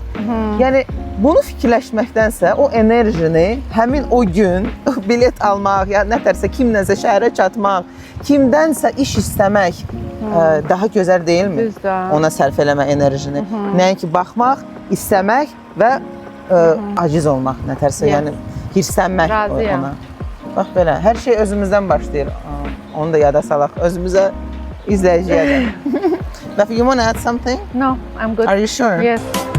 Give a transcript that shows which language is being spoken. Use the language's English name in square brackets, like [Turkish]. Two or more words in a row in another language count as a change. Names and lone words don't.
[Azerbaijani] Yəni bunu fikirləşməkdənsə o enerjini həmin o gün bilet almaq, ya nətərsə kimdənsə şəhərə çatmaq, kimdənsə iş istəmək daha gözəl deyilmi? Düzdür. Ona sərf eləmə enerjini. Nəinki baxmaq, istəmək və aciz olmaq nətərsə, yəni hirslənmək ona. Bax belə, hər şey özümüzdən başlayır. Onu da yada salaq, özümüzə, izləyiciyə də. [English] You want to add something? No, I'm good. Are you sure? Yes.